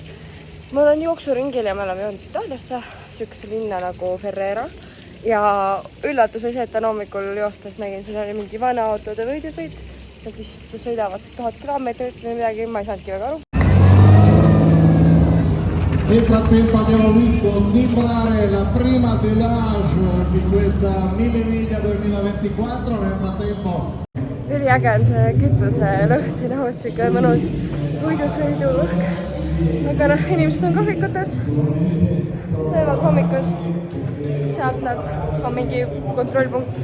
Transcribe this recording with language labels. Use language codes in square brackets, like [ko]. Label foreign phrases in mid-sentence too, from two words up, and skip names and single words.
[et] Ma olen jooksuringil ja me oleme jõudnud Itaaliasse, sihukese linna nagu Ferrera. Ja üllatus oli see, et täna hommikul joostes nägin, siin oli mingi vana autode võidusõit. Nad vist sõidavad 1000 kilomeetrit või midagi, ma ei saanudki väga aru. [it] Nel frattempo abbiamo visto timbrare la prima delage di questa Mille Miglia 2024. Nel frattempo [et] Üliäge on see kütuse lõhn siin õhus, siuke mõnus puidusõidu õhk. Aga inimesed on kohvikutes, söövad hommikust, sealt nad on mingi kontrollpunkt.